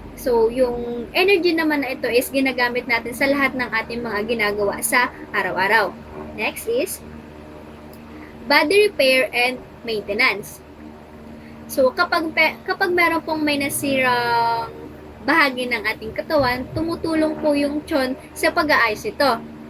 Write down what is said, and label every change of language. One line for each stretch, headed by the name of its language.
Filipino: So, yung energy naman na ito is ginagamit natin sa lahat ng ating mga ginagawa sa araw-araw.
English: Next is body repair and maintenance.
Filipino: So, kapag meron pong may nasirang bahagi ng ating katawan, tumutulong po yung tiyan sa pag-aayos ito.